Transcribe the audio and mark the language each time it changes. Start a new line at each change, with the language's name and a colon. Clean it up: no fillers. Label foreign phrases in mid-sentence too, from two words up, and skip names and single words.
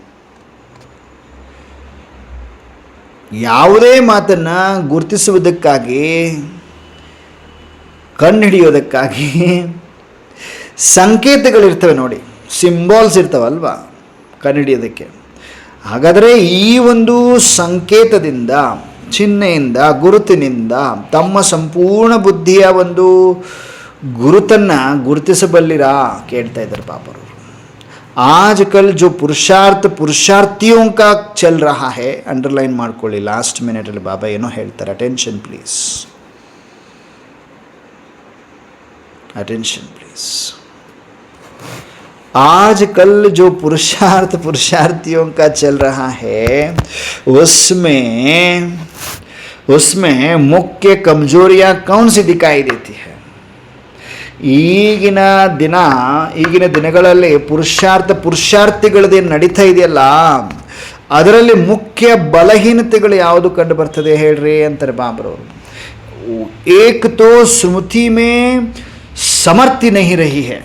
Kannada: ಯಾವುದೇ ಮಾತನ್ನು ಗುರುತಿಸುವುದಕ್ಕಾಗಿ ಕಂಡುಹಿಡಿಯೋದಕ್ಕಾಗಿ ಸಂಕೇತಗಳಿರ್ತವೆ ನೋಡಿ, ಸಿಂಬಾಲ್ಸ್ ಇರ್ತಾವಲ್ವಾ ಕಂಡುಹಿಡಿಯೋದಕ್ಕೆ. ಹಾಗಾದರೆ ಈ ಒಂದು ಸಂಕೇತದಿಂದ, ಚಿಹ್ನೆಯಿಂದ, ಗುರುತಿನಿಂದ ತಮ್ಮ ಸಂಪೂರ್ಣ ಬುದ್ಧಿಯ ಒಂದು ಗುರುತನ್ನು ಗುರುತಿಸಬಲ್ಲಿರಾ ಕೇಳ್ತಾ ಇದ್ದಾರೆ ಪಾಪರು.
Hindi: आजकल जो पुरुषार्थियों का चल रहा है, अंडरलाइन ಮಾಡ್ಕೊಳ್ಳಿ.
Kannada: ಲಾಸ್ಟ್ ಮಿನಿಟಲ್ಲಿ ಬಾಬಾ ಏನೋ ಹೇಳ್ತಾರೆ.
English: attention please.
Hindi: आजकल जो पुरुषार्थियों का चल रहा है उसमें मुख्य कमजोरियां कौन सी दिखाई देती है?
Kannada: ಈಗಿನ ದಿನಗಳಲ್ಲಿ ಪುರುಷಾರ್ಥಿಗಳದೇನು ನಡೀತಾ ಇದೆಯಲ್ಲ, ಅದರಲ್ಲಿ ಮುಖ್ಯ ಬಲಹೀನತೆಗಳು ಯಾವುದು ಕಂಡು ಬರ್ತದೆ ಹೇಳ್ರಿ ಅಂತಾರೆ ಬಾಬ್ರವರು.
Hindi: एक तो स्मृति में समर्थी नहीं रही है.